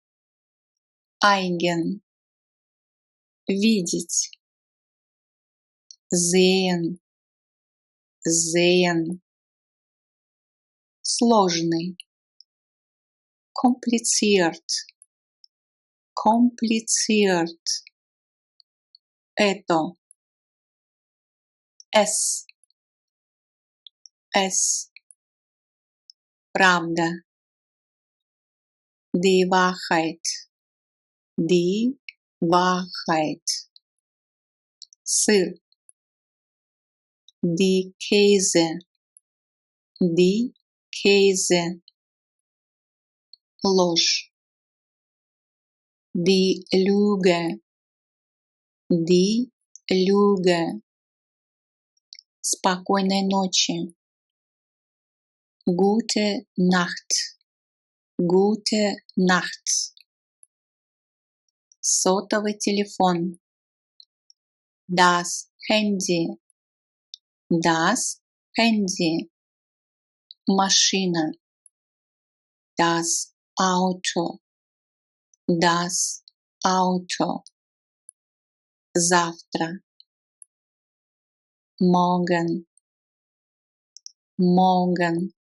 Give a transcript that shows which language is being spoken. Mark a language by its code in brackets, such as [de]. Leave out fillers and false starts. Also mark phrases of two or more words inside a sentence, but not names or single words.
[ru] видеть, sehen, сложный, kompliziert, это, es, правда, [de] die Wahrheit, сыр, die Käse, ложь, die Lüge, [ru] спокойной ночи, [de] gute Nacht, [ru] сотовый телефон, [de] das Handy, Maschine, das Auto, das Auto. Завтра, morgen, morgen.